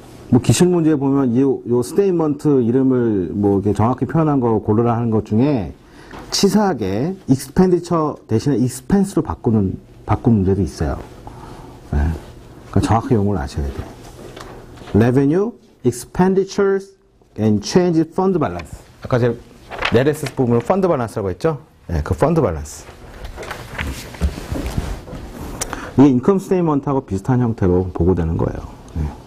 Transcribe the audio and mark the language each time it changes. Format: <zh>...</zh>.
<ko>뭐 기출 문제에 보면 요 statement 이름을 뭐 이렇게 정확히 표현한 거 고르라 하는 것 중에 치사하게 expenditure 대신에 expense로 바꾼 문제도 있어요. 네. 그러니까 정확히 용어를 아셔야 돼요.</ko> <en>revenue, expenditures, and change fund balance.</en> <ko>아까 제가 네레스 부분을 펀드 밸런스라고 했죠? 네, 그 펀드 밸런스. 이게 인컴 스테이먼트하고 비슷한 형태로 보고되는 거예요. 네.</ko>